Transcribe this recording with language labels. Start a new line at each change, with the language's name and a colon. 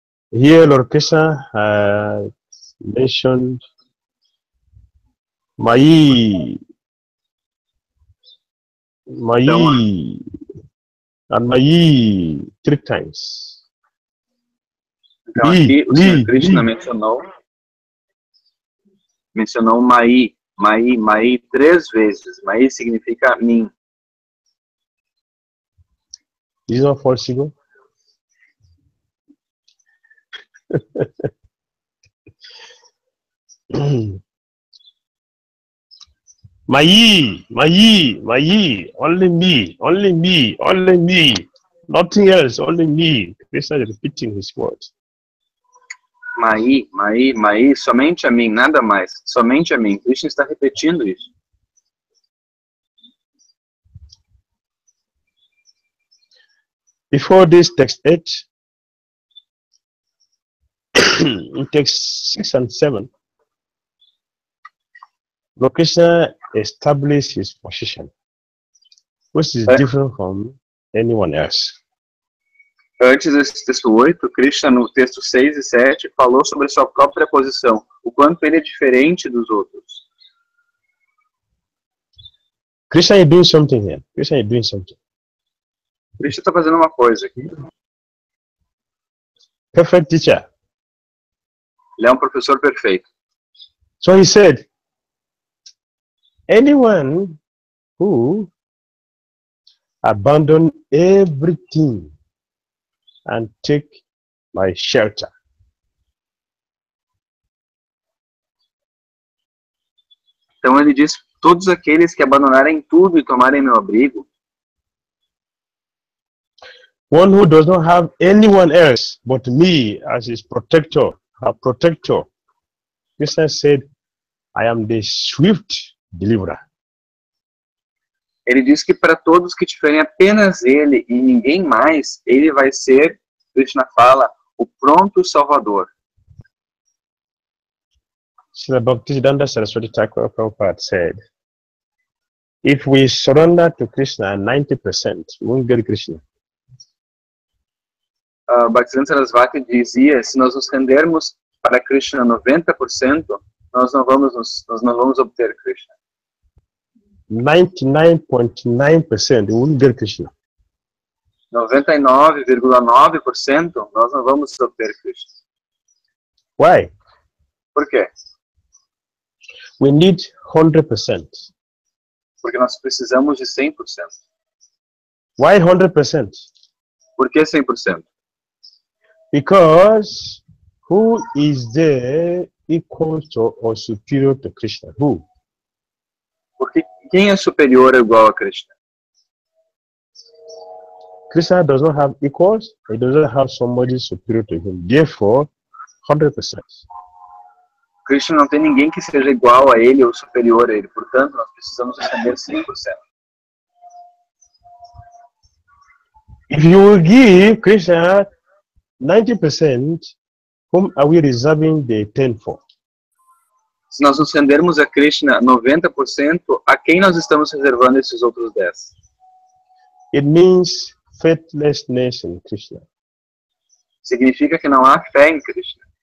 English: Here Lord Krishna has mentioned Mai, and Mai 3 times.
Portuguese: Então aqui o Senhor Krishna mencionou Mai 3 vezes. Mai significa mim.
English: Is it not possible? Mai, only me, nothing else, only me. Krishna is repeating his words.
Portuguese: Mai, somente a mim, nada mais, somente a mim. Krishna está repetindo isso.
English: Before this, text 8, in text 6 and 7, Lord Krishna established his position, which is different from anyone else.
Portuguese: Antes desse texto 8, Krishna, no texto 6 e 7, falou sobre sua própria posição, o quanto ele é diferente dos outros.
English: Krishna is doing something here. Krishna is doing something.
Portuguese: Krishna está fazendo uma coisa aqui.
English: Perfect teacher.
Portuguese: Ele é um professor perfeito.
English: So he said, anyone who abandon everything and take my shelter.
Portuguese: Então ele diz, todos aqueles que abandonarem tudo e tomarem meu abrigo.
English: One who does not have anyone else but me as his protector, her protector. Krishna said, I am the swift deliverer.
Portuguese: Ele diz que para todos que tiverem apenas ele e ninguém mais, ele vai ser, Krishna fala, o pronto salvador.
English: Srila Bhakti Dhira Damodara Swami said, if we surrender to Krishna 90%, we won't get Krishna.
Portuguese: Bhakti Dhira Swami dizia, se nós nos rendermos para Krishna 90%, nós não vamos obter Krishna.
English: 99.9% we won't get Krishna.
Portuguese: 99,9% nós não vamos obter Krishna.
English: Why?
Portuguese: Por quê?
English: We need 100%.
Portuguese: Porque nós precisamos de 100%.
English: Why 100%?
Portuguese: Por que 100%?
English: Because who is there equal to or superior to Krishna? Who?
Portuguese: Porque quem é superior ou igual a Krishna?
English: Krishna does not have equals, he does not have somebody superior to him. Therefore, 100%.
Portuguese: Krishna não tem ninguém que seja igual a ele ou superior a ele. Portanto, nós precisamos receber 100%.
English: If you will give Krishna 90%, whom are we reserving the 10 for?
Portuguese: Se nós nos rendermos a Krishna 90%, a quem nós estamos reservando esses outros 10%?
English: It means faithlessness in Krishna.
Portuguese: Significa que não há fé em Krishna.